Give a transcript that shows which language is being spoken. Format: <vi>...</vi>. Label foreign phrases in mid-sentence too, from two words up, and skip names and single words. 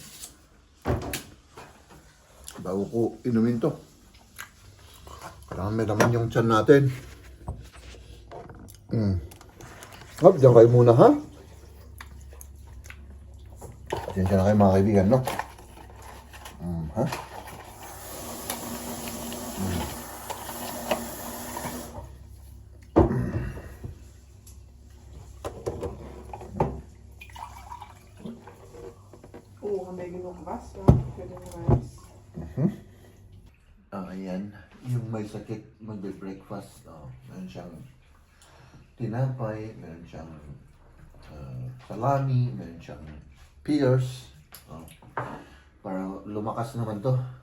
<tl>Bago ko inumin to. Kailangan may laman yung tiyan natin. Hop, dyan kayo muna, ha? Pasensya na kayo mga kaibigan, no? Ha?</tl> <de>Oh, haben wir genug Wasser für den Reis?</de> <tl>Ayan. Yung may sakit, magbe-breakfast. Meron siyang tinapay, meron siyang salami, meron siyang pears. Para lumakas naman to.</tl>